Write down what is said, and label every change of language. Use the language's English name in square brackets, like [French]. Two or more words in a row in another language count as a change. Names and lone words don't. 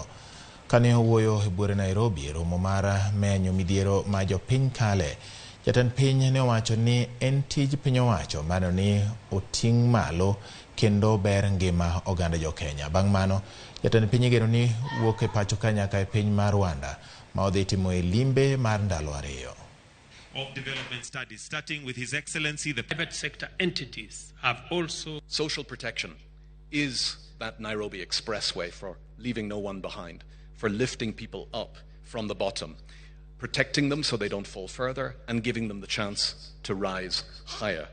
[Luo (Kenya and Tanzania)] Kane owuoyo e buore Nairobi romo mar menyo midhiero ma jopiny kale, jatend piny ne owacho ni en tij piny owacho mano ni oting' malo kendo ber ngima oganda jokenya. Bang' mano, jatend piny geno ni wuok e pacho ka nyaka e piny mar Rwanda ma odhi timo e limbe mar ndalo ariyo. [English] Of development studies, starting with His Excellency, the private sector entities have also... Social protection is that Nairobi expressway for leaving no one behind, for lifting people up from the bottom, protecting them so they don't fall further, and giving them the chance to rise higher.